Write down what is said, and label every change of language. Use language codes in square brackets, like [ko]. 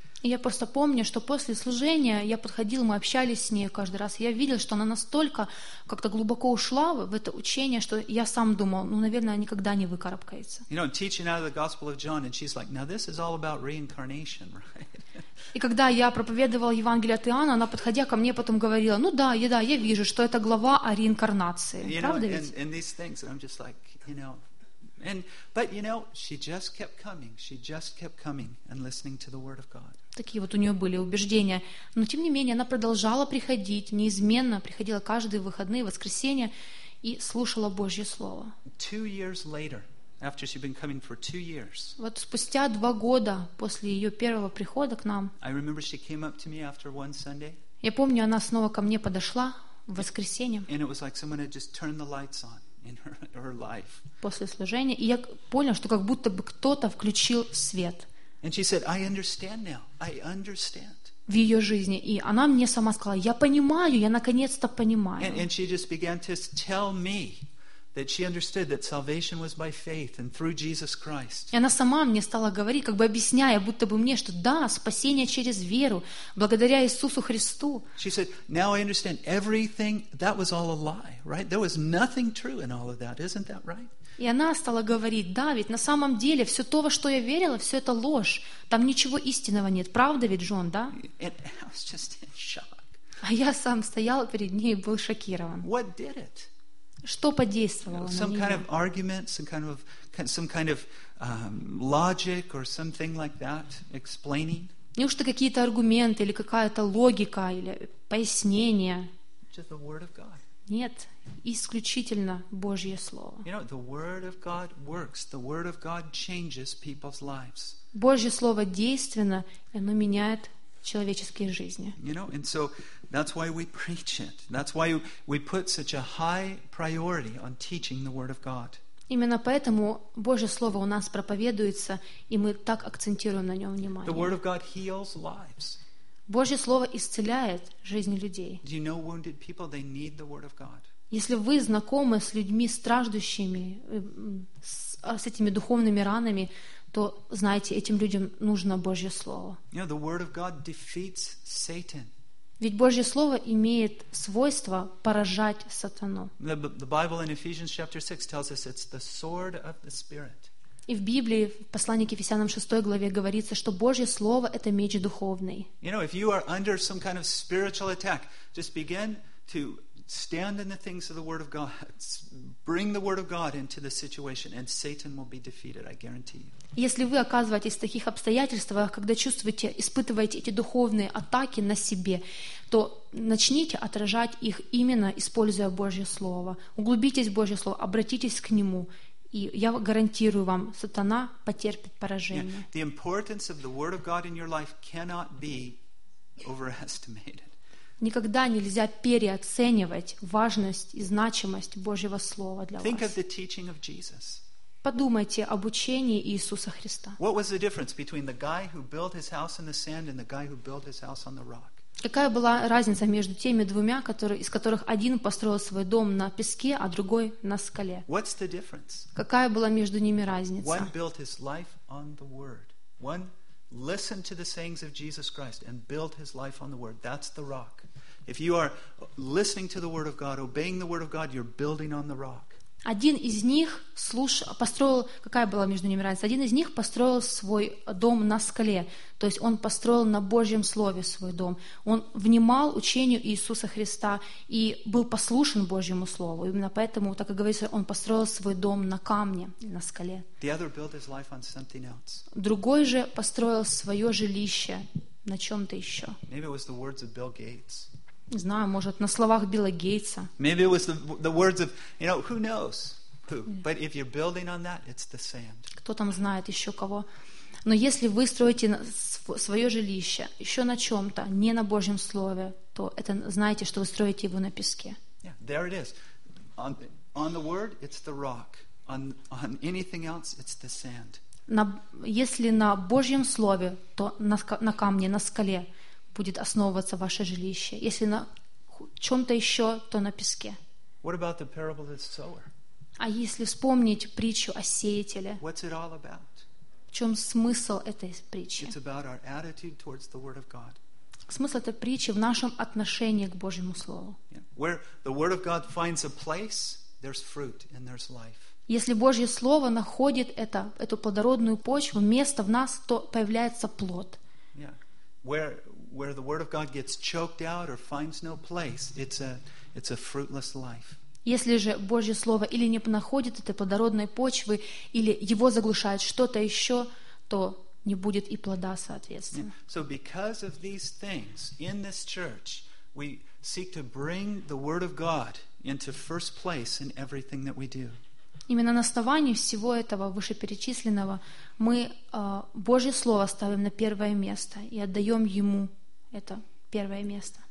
[ru] Я просто помню, что после служения я подходил, мы общались с ней каждый раз. Я видел, что она настолько как-то глубоко ушла в это учение, что я сам думал, ну, наверное, она никогда не выкарабкается. [en] You know, teaching out of the Gospel of John, and she's like, now this is all about reincarnation, right? [ru] И когда я проповедовал Евангелие от Иоанна, она, подходя ко мне, потом говорила, ну да, да, я вижу, что это глава о реинкарнации. [en] You [ru] правда [en] know, [ru] ведь? [en] And these things, I'm just like, you know, and but you know, she just kept coming. She just kept coming and listening to the word of God. [ru] Такие вот у нее были убеждения, но тем не менее она продолжала приходить неизменно, приходила каждые выходные, воскресенье и слушала Божье слово. [en] 2 years later, after she'd been coming for 2 years. [ru] Вот спустя 2 года после ее первого прихода к нам. [en] I remember she came up to me after one Sunday. [ru] Я помню, она снова ко мне подошла в воскресенье. [en] And it was like someone had just turned the lights on. In her life. [ru] После служения, и я понял, что как будто бы кто-то включил свет. [en] And she said, I understand now. I understand. [ru] В ее жизни, и она мне сама сказала: я понимаю, я наконец-то понимаю. [en] And she just began to tell me that she understood that salvation was by faith and through Jesus Christ. [ru] И она сама мне стала говорить, как бы объясняя, будто бы мне, что да, спасение через веру, благодаря Иисусу Христу. [en] She said, "Now I understand everything. That was all a lie, right? There was nothing true in all of that. Isn't that right?" [ru] И она стала говорить: да, ведь на самом деле все то, во что я верила, все это ложь. Там ничего истинного нет. Правда ведь, Джон, да? [en] And I was just in shock. [ru] А я сам стоял перед ней и был шокирован. [en] What did it? [ru] Что подействовало на нее? [en] Some kind of argument, some kind of logic or something like that, explaining. [ru] Неужто какие-то аргументы или какая-то логика или пояснение? [en] Just the word of God. [ru] Нет, исключительно Божье слово. [en] You know, the word of God works. The word of God changes people's lives. [ru] Божье слово действенно, и оно меняет человеческие жизни. [en] You know, and so that's why we preach it. That's why we put such a high priority on teaching the word of God. [ru] Именно поэтому Божье слово у нас проповедуется, и мы так акцентируем на нем внимание. [en] The word of God heals lives. [ru] Божье слово исцеляет жизни людей. [en] Do you know wounded people? They need the word of God. [ru] Если вы знакомы с людьми страждущими, с этими духовными ранами, то знаете, этим людям нужно Божье слово. [en] You know, the word of God defeats Satan. [ru] Ведь Божье слово имеет свойство поражать сатану. [en] The Bible in Ephesians chapter 6 tells us it's the sword of the Spirit. [ru] И в Библии, в послании к Ефесянам 6 главе говорится, что Божье слово — это меч духовный. [en] You know, if you are under some kind of spiritual attack, just begin to stand in the things of the Word of God. Bring the Word of God into the situation, and Satan will be defeated. I guarantee you. [ru] Если вы оказываетесь в таких обстоятельствах, когда чувствуете, испытываете эти духовные атаки на себе, то начните отражать их именно используя Божье Слово. Углубитесь в Божье Слово, обратитесь к Нему, и я гарантирую вам, сатана потерпит поражение. [en] Yeah. The importance of the Word of God in your life cannot be overestimated. [ru] Никогда нельзя переоценивать важность и значимость Божьего Слова для [en] Think Of the teaching of Jesus. [ru] Подумайте об учении Иисуса Христа. [en] What was the difference between the guy who built his house in the sand and the guy who built his house on the rock? [ru] Какая была разница между теми двумя, из которых один построил свой дом на песке, а другой на скале? [en] What's the difference? [ru] Какая была между ними разница? [en] One built his life on the Word. One listened to the sayings of Jesus Christ and built his life on the Word. That's the rock. If you are listening to the Word of God, obeying the Word of God, you're building on the rock. [ru] Один из них построил, какая была между ними разница? Один из них построил свой дом на скале, то есть он построил на Божьем Слове свой дом. Он внимал учению Иисуса Христа и был послушен Божьему Слову. Именно поэтому, так как говорится, он построил свой дом на камне, на скале. [en] The other built his life on something else. [ru] Другой же построил свое жилище на чем-то еще. [en] Maybe it was the words of Bill Gates. [ru] Не знаю, может, на словах Билла Гейтса. [en] Maybe it was the words of, you know, who knows? Who? But if you're building on that, it's the sand. [ru] Кто там знает еще кого? Но если вы строите свое жилище еще на чем-то, не на Божьем Слове, то это, знаете, что вы строите его на песке. [en] Yeah, there it is. On the Word, it's the rock. On anything else, it's the sand. [ru] Если на Божьем Слове, то на камне, на скале будет основываться ваше жилище. Если на чем-то еще, то на песке. [en] What about the parable of the sower? [ru] А если вспомнить притчу о сеятеле? [en] What's it all about? [ru] В чем смысл этой притчи? [en] It's about our attitude towards the Word of God. [ru] Смысл этой притчи в нашем отношении к Божьему Слову. [en] Where the Word of God finds a place, there's fruit and there's life. [ru] Если Божье Слово находит эту плодородную почву, место в нас, то появляется плод. [en] Yeah. Where the word of God gets choked out or finds no place, it's a fruitless life. [ru] Если же Божье слово или не находит этой плодородной почвы, или его заглушает что-то еще, то не будет и плода, соответственно. [en] Yeah. So because of these things in this church, we seek to bring the word of God into first place in everything that we do. [ru] Именно на основании всего этого вышеперечисленного мы Божье слово ставим на первое место и отдаем ему это первое место.